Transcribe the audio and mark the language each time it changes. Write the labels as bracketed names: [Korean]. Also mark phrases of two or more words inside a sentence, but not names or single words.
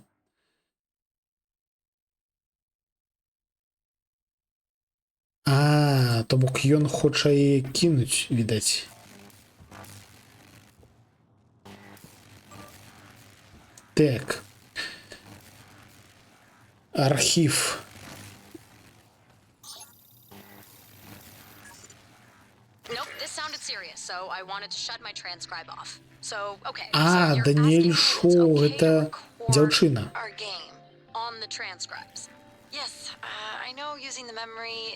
[Belarusian] А, то бок ён хоча яе кінуць, відаць. Так. Архів. [English] Nope, this sounded serious, so I wanted to shut my transcribe off. So, okay. А, so you're [Belarusian] Даніэль [English] asking me if it's [Belarusian] Шоу, [English] okay to [Belarusian] гэта [English] record [Belarusian] дзяўчына. [English] our game on the transcribes. Yes, I know using the memory is